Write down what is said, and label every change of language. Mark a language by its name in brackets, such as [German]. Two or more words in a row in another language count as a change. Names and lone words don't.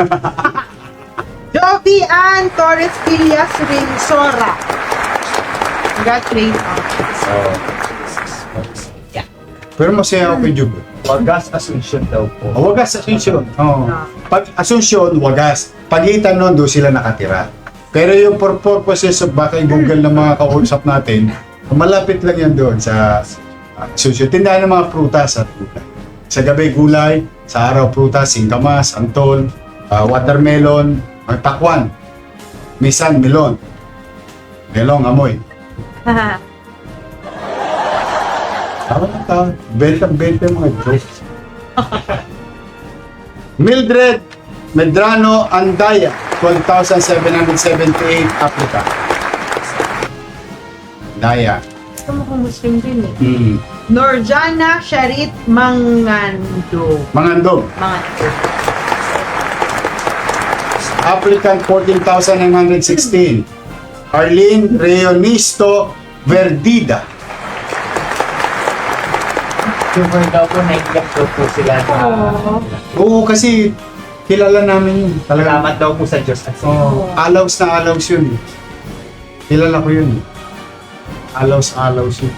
[Filipino] Jovi Ann Torres Villas Rinsora. [English] Congratulations. Yeah. [Filipino] Pero masaya ako kay Jub. Wagas Asuncion daw po. Wagas, Asunsyon. Pag Asunsyon, Wagas. Pagitan nun, doon sila nakatira. Pero yung [English] for purposes of [Filipino] baka i-google ng mga kausap natin, malapit lang yan doon sa Asunsyon. Tindahan ng mga prutas at gulay. Sa gabi, gulay. Sa araw, prutas, singkamas, antol, watermelon, may pakwan. Misan, melon. Melong, amoy. Tama na ka. Benta mga jokes. Mildred Medrano Andaya, 12,778 applicant. Daya. Ito mo kung Muslim din eh. Norjana Sharit Mangando. Mangandog. Mangando. Applicant 14,916. Arlene Reonisto Verdida. Super daw po, naiiyak daw po sila na... Oo, kasi kilala namin yun. Talaga. Salamat daw po sa Diyos at sa Alaws na alaws yun. Kilala ko yun. Alaws yun.